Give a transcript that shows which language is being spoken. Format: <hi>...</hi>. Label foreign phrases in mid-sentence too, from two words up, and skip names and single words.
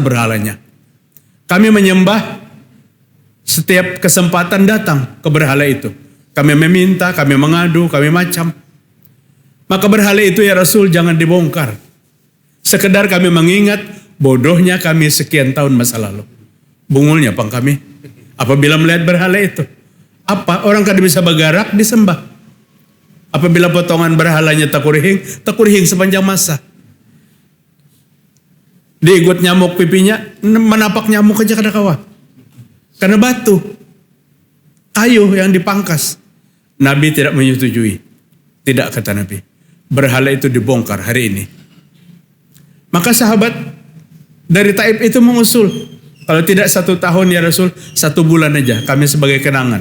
<id>Paling besar berhalanya. Kami menyembah setiap kesempatan datang ke berhala itu. Kami meminta, kami mengadu, kami macam. Maka berhala itu</id> <ar>ya Rasul</ar> <id>jangan dibongkar. Sekedar kami mengingat bodohnya kami sekian tahun masa lalu.</id> <bjn>Bungulnya pang kami apabila melihat berhala itu.</bjn> <id>Apa?</id> <bjn>Orang kada bisa bergerak disembah. Apabila potongan berhalanya takurihing sepanjang masa. Diigut nyamuk pipinya, menapak nyamuk aja kada kawa.</bjn> <id>Karena batu, kayu yang dipangkas. Nabi tidak menyetujui. Tidak, kata Nabi. Berhala itu dibongkar hari ini. Maka sahabat dari Taif itu mengusul. Kalau tidak 1 tahun</id> <ar>ya Rasul,</ar> <id>1 bulan aja kami sebagai kenangan.</id>